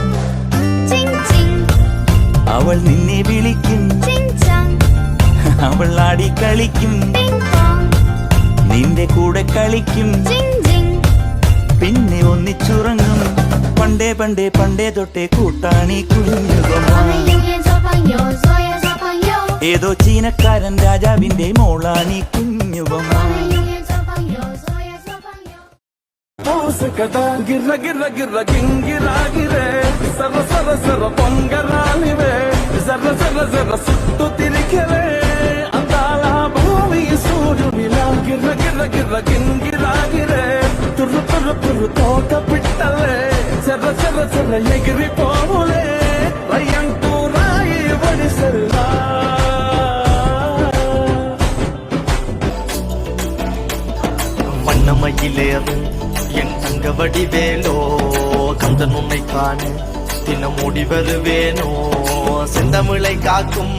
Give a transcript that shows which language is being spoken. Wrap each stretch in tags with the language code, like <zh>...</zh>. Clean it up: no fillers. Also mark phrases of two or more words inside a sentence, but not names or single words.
<ml>അവൾ നിന്നെ വിളിക്കും അവൾ ആടി കളിക്കും നിന്റെ കൂടെ കളിക്കും പിന്നെ ഒന്നിച്ചുറങ്ങും പണ്ടേ പണ്ടേ പണ്ടേ തൊട്ടേ കൂട്ടാണി കുഞ്ഞു ബൊമ്മ ഏതോ ചീനക്കാരൻ രാജാവിന്റെ മോളാണി കുഞ്ഞു ബൊമ്മ</ml> <te>గిర్ర గిర్ర గిర్ర గింగిరాగిరే సర్ర సర్ర సర్ర పొంగరాలివే జర్ర జర్ర జర్ర సుట్టు తిరిగలే అందాల భూమి సూర్యునిలా గిర్ర గిర్ర గిర్ర గింగిరాగిరే తుర్రు తుర్రు తుర్రు తోట పిట్టలే జర్ర జర్ర జర్ర ఎగిరిపోవులే రయ్యంటూ రాయి వడిసెల్లా</te> <ta>வண்ணமயிலேறு என் தங்க வடிவேலோ கந்தன் உன்னை காண தினம் ஓடி வருவேனோ செந்தமிழை காக்கும்</ta>